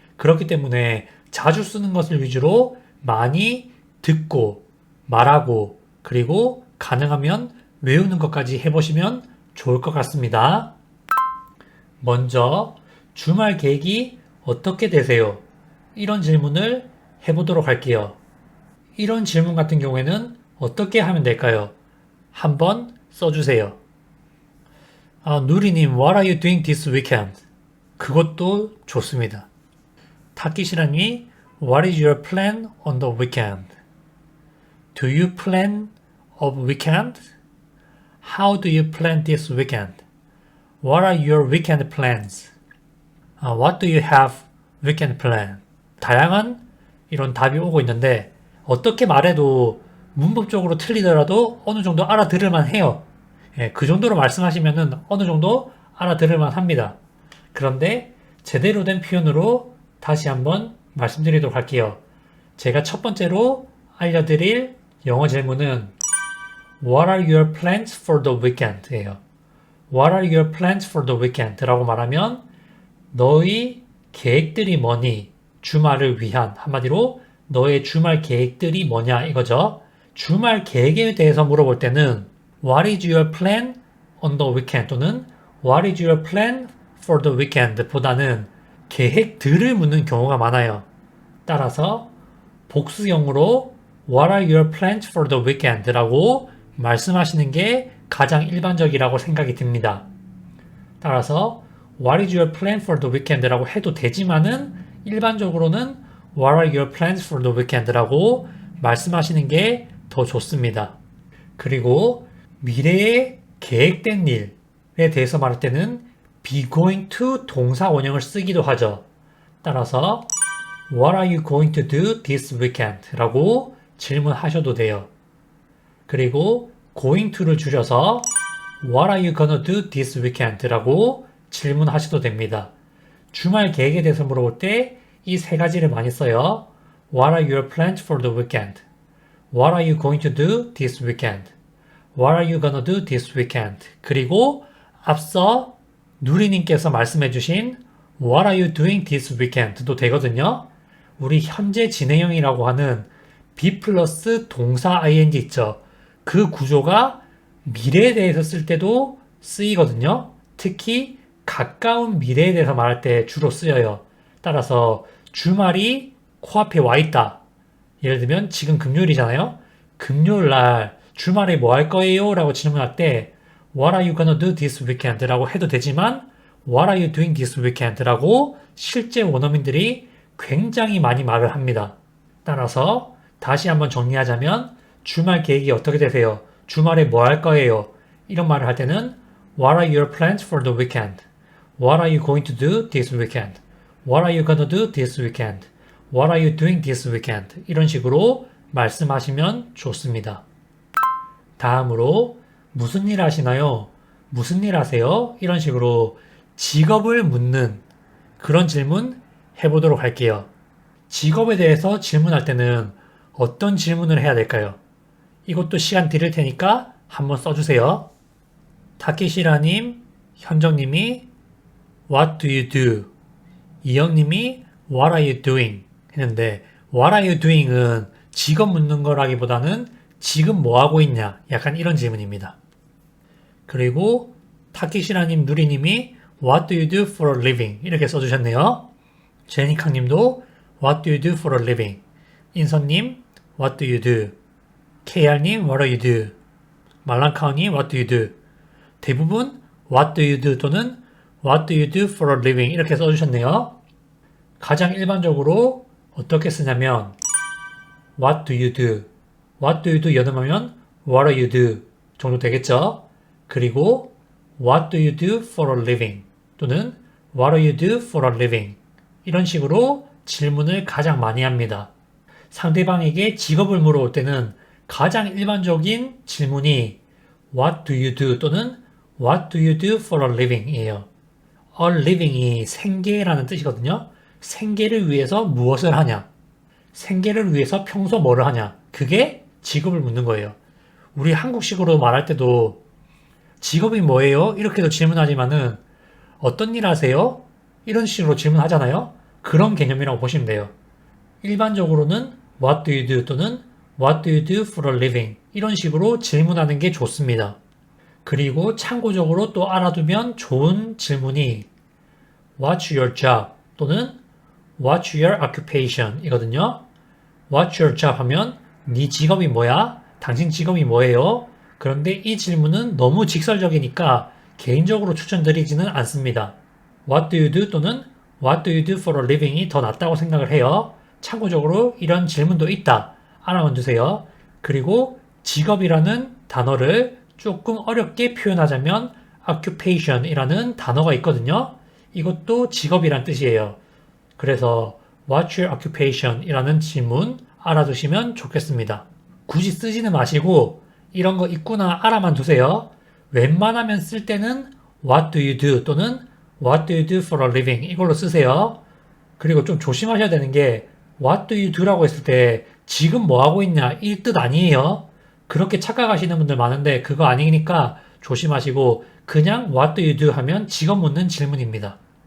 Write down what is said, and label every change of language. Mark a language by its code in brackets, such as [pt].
[ko] 그렇기 때문에 자주 쓰는 것을 위주로 많이 듣고 말하고 그리고 가능하면 외우는 것까지 해보시면 좋을 것 같습니다. 먼저 주말 계획이 어떻게 되세요? 이런 질문을 해보도록 할게요. 이런 질문 같은 경우에는 어떻게 하면 될까요? 한번 써주세요. [en] 누리님, what are you doing this weekend? [ko] 그것도 좋습니다. [en] 타키시라님이 what is your plan on the weekend? Do you plan a weekend? How do you plan this weekend? What are your weekend plans? What do you have weekend plan? [ko] 다양한 이런 답이 오고 있는데 어떻게 말해도 문법적으로 틀리더라도 어느 정도 알아들을만 해요. 예, 그 정도로 말씀하시면은 어느 정도 알아들을만 합니다. 그런데 제대로 된 표현으로 다시 한번 말씀드리도록 할게요. 제가 첫 번째로 알려드릴 영어 질문은 [en] What are your plans for the weekend? [ko] 예요. [en] What are your plans for the weekend? [ko] 라고 말하면 너의 계획들이 뭐니? 주말을 위한 한마디로 너의 주말 계획들이 뭐냐 이거죠. 주말 계획에 대해서 물어볼 때는 [en] What is your plan on the weekend? 또는 What is your plan for the weekend? [ko] 보다는 계획들을 묻는 경우가 많아요. 따라서 복수형으로 [en] What are your plans for the weekend? [ko] 라고 말씀하시는 게 가장 일반적이라고 생각이 듭니다. [en] 따라서 What is your plan for the weekend? [ko] 라고 해도 되지만은 일반적으로는 [en] What are your plans for the weekend? [ko] 라고 말씀하시는 게 더 좋습니다. 그리고 미래에 계획된 일에 대해서 말할 때는 [en] be going to [ko] 동사 원형을 쓰기도 하죠. [en] 따라서 What are you going to do this weekend? [ko] 라고 질문하셔도 돼요. [en] 그리고 going to를 줄여서 What are you gonna do this weekend? [ko] 라고 질문하셔도 됩니다. 주말 계획에 대해서 물어볼 때 이 세 가지를 많이 써요. [en] What are your plans for the weekend? What are you going to do this weekend? What are you gonna do this weekend? [ko] 그리고 앞서 누리님께서 말씀해주신 [en] What are you doing this weekend도 되거든요. [ko] 우리 현재 진행형이라고 하는 be 플러스 동사 ing 있죠. 그 구조가 미래에 대해서 쓸 때도 쓰이거든요. 특히 가까운 미래에 대해서 말할 때 주로 쓰여요. 따라서 주말이 코앞에 와 있다. 예를 들면 지금 금요일이잖아요. 금요일 날 주말에 뭐 할 거예요? 라고 질문할 때 [en] What are you gonna do this weekend? [ko] 라고 해도 되지만 [en] What are you doing this weekend? [ko] 라고 실제 원어민들이 굉장히 많이 말을 합니다. 따라서 다시 한번 정리하자면 주말 계획이 어떻게 되세요? 주말에 뭐 할 거예요? 이런 말을 할 때는 [en] What are your plans for the weekend? What are you going to do this weekend? What are you gonna do this weekend? What are you doing this weekend? [ko] 이런 식으로 말씀하시면 좋습니다. 다음으로 무슨 일 하시나요? 무슨 일 하세요? 이런 식으로 직업을 묻는 그런 질문 해보도록 할게요. 직업에 대해서 질문할 때는 어떤 질문을 해야 될까요? 이것도 시간 드릴 테니까 한번 써주세요. [en] 타키시라님, 현정님이 What do you do? 이영님이 What are you doing? [ko] 했는데 [en] What are you doing [ko] 은 직업 묻는 거라기보다는 지금 뭐 하고 있냐? 약간 이런 질문입니다. [en] 그리고 타키시라님, 누리님이 What do you do for a living? [ko] 이렇게 써주셨네요. [en] 제니캉님도 What do you do for a living? 인선님 What do you do? KR님 What do you do? 말랑카오님 What do you do? 대부분 What do you do 또는 What do you do for a living? [ko] 이렇게 써주셨네요. 가장 일반적으로 어떻게 쓰냐면 [en] What do you do? What do you do? [ko] 연음하면 [en] What are you do? [ko] 정도 되겠죠? [en] 그리고 What do you do for a living? 또는 What do you do for a living? [ko] 이런 식으로 질문을 가장 많이 합니다. 상대방에게 직업을 물어볼 때는 가장 일반적인 질문이 [en] What do you do? 또는 What do you do for a living? 이에요. [ko] A living이 생계라는 뜻이거든요. 생계를 위해서 무엇을 하냐? 생계를 위해서 평소 뭐를 하냐? 그게 직업을 묻는 거예요. 우리 한국식으로 말할 때도 직업이 뭐예요? 이렇게도 질문하지만은 어떤 일 하세요? 이런 식으로 질문하잖아요. 그런 개념이라고 보시면 돼요. 일반적으로는 [en] What do you do? 또는 What do you do for a living? [ko] 이런 식으로 질문하는 게 좋습니다. 그리고 참고적으로 또 알아두면 좋은 질문이 [en] What's your job? 또는 What's your occupation? [ko] 이거든요. [en] What's your job [ko] 하면 네 직업이 뭐야? 당신 직업이 뭐예요? 그런데 이 질문은 너무 직설적이니까 개인적으로 추천드리지는 않습니다. [en] What do you do? 또는 What do you do for a living이 [ko] 더 낫다고 생각을 해요. 참고적으로 이런 질문도 있다. 알아만 두세요. 그리고 직업이라는 단어를 조금 어렵게 표현하자면 occupation이라는 단어가 있거든요. 이것도 직업이란 뜻이에요. [en] 그래서 What's your occupation? [ko] 이라는 질문 알아두시면 좋겠습니다. 굳이 쓰지는 마시고 이런 거 있구나 알아만 두세요. 웬만하면 쓸 때는 [en] What do you do? 또는 What do you do for a living? [ko] 이걸로 쓰세요. 그리고 좀 조심하셔야 되는 게 [en] What do you do [ko] 라고 했을 때 지금 뭐 하고 있냐 이 뜻 아니에요. 그렇게 착각하시는 분들 많은데 그거 아니니까 조심하시고 그냥 [en] What do you do [ko] 하면 직업 묻는 질문입니다.